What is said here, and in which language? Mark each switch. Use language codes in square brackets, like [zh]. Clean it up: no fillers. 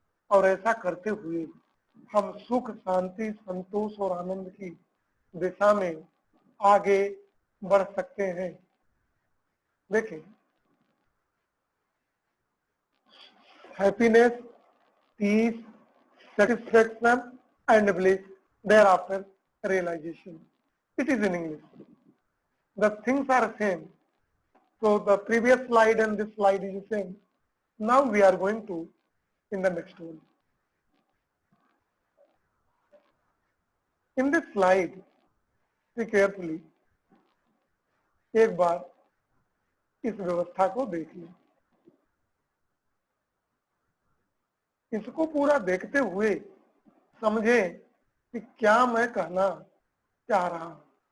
[hi] और ऐसा करते हुए हम सुख शांति संतोष और आनंद की दिशा में आगे बढ़ सकते हैं। [en] देखिए, happiness, peace, satisfaction and bliss, there after realisation. It is in English. The things are same. So the previous slide and this slide is the same. Now we are going to in the next one. In this slide, see carefully, [hi] एक बार इस व्यवस्था को देख लें। इसको पूरा देखते हुए समझें कि क्या मैं कहना चाह रहा हूं।